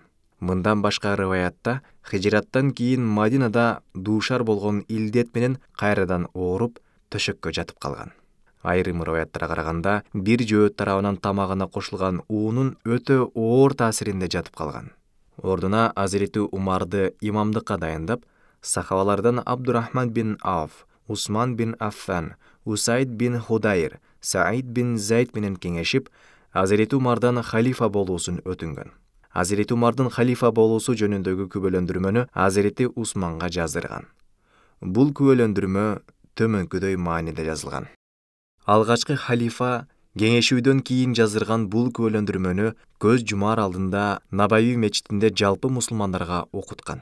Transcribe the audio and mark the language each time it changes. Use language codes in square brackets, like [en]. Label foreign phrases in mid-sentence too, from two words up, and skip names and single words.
[ky] Мындан башка риваятта хижраттан кийин Мадинада дуушар болгон илдет менен кайрадан ооруп, төшөккө жатып калган. Айрым риваяттарга караганда, бир жөөт тарабынан тамагына кошулган уунун өтө оор таасиринде жатып калган. Ордуна Азирети Умарды имамдыкка дайындап, сахабалардан Абдурахман бин Ауф, Усман бин Аффан, Усайд бин Худайр, Саид бин Зайд менен кеңешип, Азирети Умардан халифа болуусун өтүнгөн. Азирети Умардын халифа болуусу жөнүндөгү күбөлөндүрмөнү Азирети Усманга жаздырган. Бул күбөлөндүрмө төмөнкүдөй мааниде жазылган. Алгачкы халифа кеңешүүдөн кийин жаздырган бул күбөлөндүрмөнү көз жумар алдында Набави мечитинде жалпы мусулмандарга окуткан.